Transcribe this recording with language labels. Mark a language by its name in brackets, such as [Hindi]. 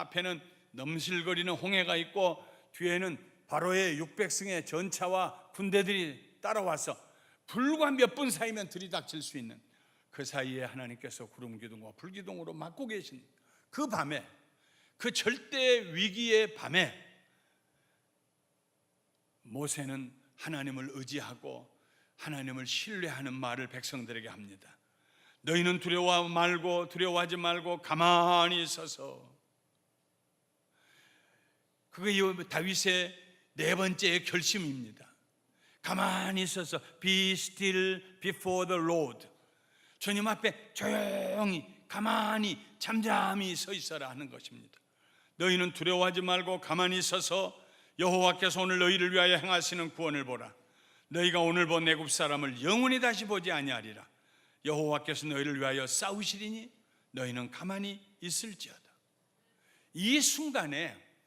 [Korean] 앞에는 넘실거리는 홍해가 있고 뒤에는 바로의 600승의 전차와 군대들이 따라와서 불과 몇 분 사이면 들이닥칠 수 있는 그 사이에 하나님께서 구름기둥과 불기둥으로 막고 계신 그 밤에, 그 절대 위기의 밤에 모세는 하나님을 의지하고 하나님을 신뢰하는 말을 백성들에게 합니다. 너희는 두려워하지 말고 가만히 있어서. 그게 다윗의 네 번째 결심입니다. 가만히 있어서 [English] be still before the Lord. [Korean] 주님 앞에 조용히 가만히 잠잠히 서 있어라 하는 것입니다. 너희는 두려워하지 말고 가만히 있어서 여호와께서 오늘 너희를 위하여 행하시는 구원을 보라. 너희가 오늘 본 애굽 사람을 영원히 다시 보지 아니하리라. 여호와께서 너희를 위하여 싸우시리니 너희는 가만히 있을지어다. 이 순간에